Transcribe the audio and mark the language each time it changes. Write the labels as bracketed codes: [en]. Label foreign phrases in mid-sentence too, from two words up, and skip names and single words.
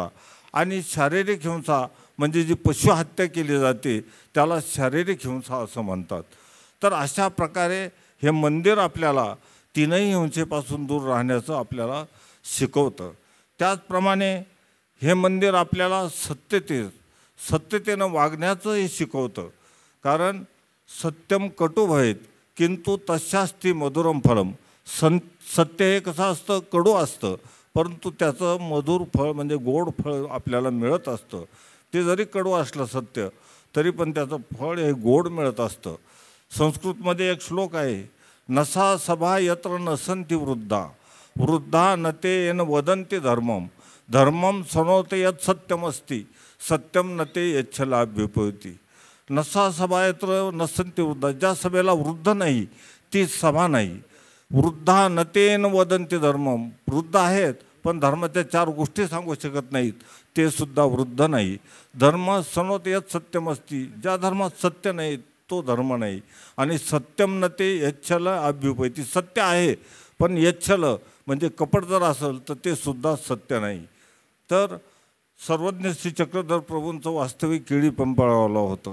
[mr] आणि शारीरिक हिंसा म्हणजे जी पशुहत्या केली जाते त्याला शारीरिक हिंसा असं म्हणतात. तर अशा प्रकारे हे मंदिर आपल्याला 3ही हिंसेपासून दूर राहण्याचं आपल्याला शिकवतं. त्याचप्रमाणे हे मंदिर आपल्याला सत्यतेनं वागण्याचंही शिकवतं. [sa] कारण सत्यम कटु भवेत किंतु तस्यास्ति मधुरम फलम. [mr] सत्य हे कसं असतं, कडू असतं, परंतु त्याचं मधुर फळ म्हणजे गोड फळ आपल्याला मिळत असतं. ते जरी कडू असलं सत्य तरी पण त्याचं फळ हे गोड मिळत असतं. संस्कृतमध्ये एक श्लोक आहे, [sa] नसा सभा यत्र नसंती वृद्धा वृद्धा नते येन वदंती धर्मम धर्मम सनोते यत् सत्यमस्ती सत्यम नते यच्छलाभ्युपयोती. नसा सभा यत्र नसंती वृद्धा, [mr] ज्या सभेला वृद्ध नाही ती सभा नाही. [sa] वृद्धा नतेन वदंती धर्मम, [mr] वृद्ध आहेत पण धर्माच्या 4 गोष्टी सांगू शकत नाहीत, ते सुद्धा वृद्ध नाही. [sa] धर्म सनोते यत् सत्यमस्ती, [mr] ज्या धर्मात सत्य नाही तो धर्म नाही. आणि [sa] सत्यम नते यच्छल अभ्युपैती, [mr] सत्य आहे पण यच्छल म्हणजे कपट जर असेल तर ते सुद्धा सत्य नाही. तर सर्वज्ञ श्री चक्रधर प्रभूंचं वास्तविक केळी पिंपळगावला होतं.